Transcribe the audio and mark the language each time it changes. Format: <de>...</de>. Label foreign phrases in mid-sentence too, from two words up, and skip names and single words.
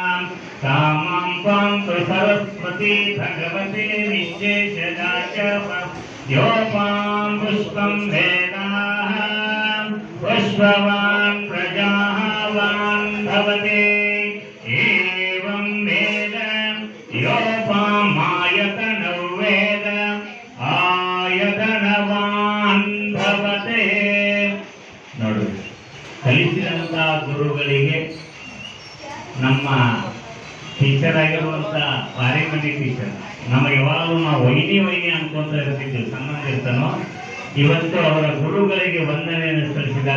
<sa>कामं त्वां सरस्वती भगवती विश्वेशदाच योपां पुष्पं वेदाः पुष्पवान् प्रजावान् भवते एवं वेद योपामायतनो वेद आयतनवान् भवते</sa> <kn>ನೋಡಿ ಕಲಿಸಿದಂತ ಗುರುಗಳಿಗೆ ನಮ್ಮ ಟೀಚರ್ ಆಗಿರುವಂತ ಪಾರಿಮಣಿ ಟೀಚರ್ ನಮ್ಮ ಯಾವಾಗಲೂ ನಾವು ವೈನಿ ಅನ್ಕೊಂತ ಇರ್ತಿದ್ವಿ ಸಂಬಂಧ ಇರ್ತಾನೋ ಇವತ್ತು ಅವರ ಗುರುಗಳಿಗೆ ವಂದನೆಯನ್ನು ಸಲ್ಲಿಸಿದ್ದಾರೆ.</kn>